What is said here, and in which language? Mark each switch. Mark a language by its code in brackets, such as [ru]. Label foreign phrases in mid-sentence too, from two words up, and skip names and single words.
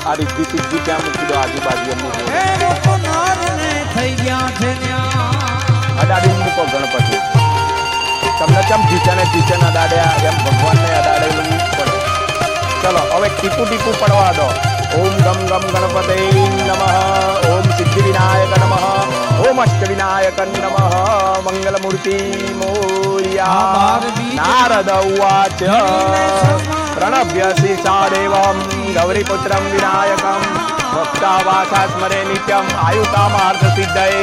[gu] આ રિદ્ધિ સિદ્ધિ ત્યાં મૂકી દો આજુબાજુ એમને અડાડી મૂકો ગણપતિ। તમને ચમ ટીચર અડાડ્યા એમ ભગવાન ને અડાડેલું પડે। ચાલો હવે ટીપુ ટીપુ પડવા દો। [sa] ओम गम गम गणपते नमः। ओम सिद्धि विनायक नमः। ओम अष्ट विनायक नमः। [mr] मंगलमूर्ति मोर्या। [sa] नारद उवाच प्रणव्य शीर्षा देवं गौरीपुत्रं विनायकं भक्तावासा स्मरे नित्यं आयुकामार्थ सिद्धये।